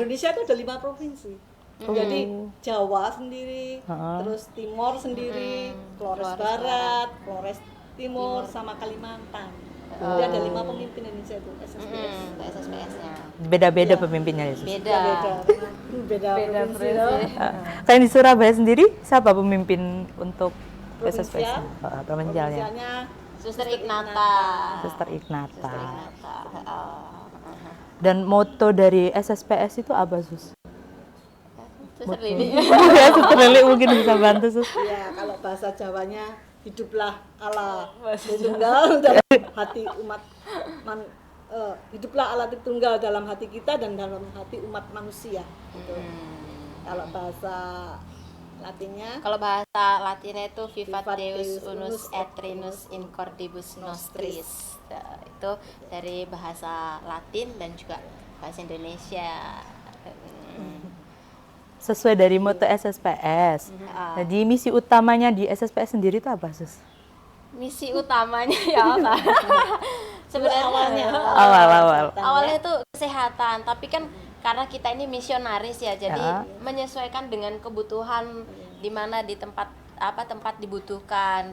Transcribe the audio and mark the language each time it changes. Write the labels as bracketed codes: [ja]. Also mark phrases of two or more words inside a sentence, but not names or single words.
[id] Indonesia itu ada 5 provinsi. Jadi Jawa sendiri, terus Timor sendiri, Flores Flores Barat, Flores Timur, sama Kalimantan. Jadi ada 5 pemimpin Indonesia itu SSPS. Untuk SSPS-nya. Beda-beda pemimpinnya ya, Sus? Beda. Beda provinsi. loh. Kayak di Surabaya sendiri, siapa pemimpin untuk SSPS? Provinsial. Provinsialnya. Provinsialnya Suster Ignata. Suster Ignata. Ignata. Dan moto dari SSPS itu apa, Sus? Suster Lili. Ya, Suster Lili mungkin bisa bantu, Sus. ya kalau bahasa Jawanya hiduplah Allah Tritunggal dalam hati umat hiduplah Allah Tritunggal dalam hati kita dan dalam hati umat manusia gitu. Kalau bahasa Latinnya Kalau bahasa Latinnya itu Vivat [la] Vivat Deus Deus Unus Unus et Trinus in Cordibus Nostris. [id] Nah, itu dari bahasa Latin dan juga bahasa Indonesia. Sesuai dari moto SSPS. Jadi misi utamanya di SSPS sendiri itu apa, Sus? Misi utamanya ya apa? Sebenarnya awalnya itu kesehatan, tapi kan karena kita ini misionaris ya, jadi menyesuaikan dengan kebutuhan di mana di tempat dibutuhkan.